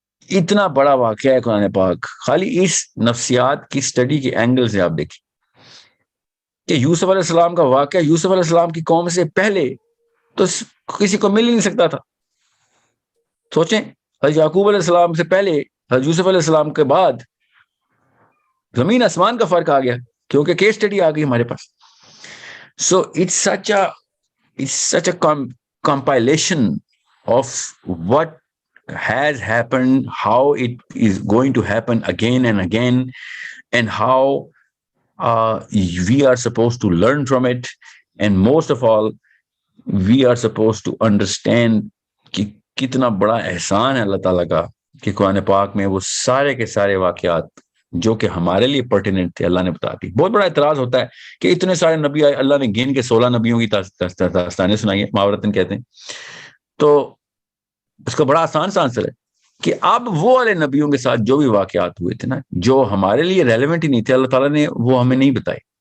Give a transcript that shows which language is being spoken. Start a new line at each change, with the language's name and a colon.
Urdu: اتنا بڑا واقعہ ہے قرآن پاک. خالی اس نفسیات کی سٹڈی کے اینگل سے آپ دیکھیں کہ یوسف علیہ السلام کا واقعہ یوسف علیہ السلام کی قوم سے پہلے تو کسی کو مل ہی نہیں سکتا تھا. سوچیں حضرت یعقوب علیہ السلام سے پہلے حضرت یوسف علیہ السلام کے بعد زمین آسمان کا فرق آ گیا کیونکہ کیس اسٹڈی آ گئی ہمارے پاس.
English: so it's such a compilation of what has happened, how it is going to happen again and again, and how we are supposed to learn from it, and most of all we are supposed to understand
Urdu: کہ کتنا بڑا احسان ہے اللہ تعالیٰ کا کہ قرآن پاک میں وہ سارے کے سارے واقعات جو کہ ہمارے لیے پرٹیننٹ تھے اللہ نے بتا دی. بہت بڑا اعتراض ہوتا ہے کہ اتنے سارے نبی آئے, اللہ نے گن کے 16 نبیوں کی داستانیں سنائی ہیں, محاورتن کہتے ہیں. تو اس کا بڑا آسان سا آنسر ہے کہ اب وہ والے نبیوں کے ساتھ جو بھی واقعات ہوئے تھے نا جو ہمارے لیے ریلیونٹ ہی نہیں تھے, اللہ تعالیٰ نے وہ ہمیں نہیں بتائے.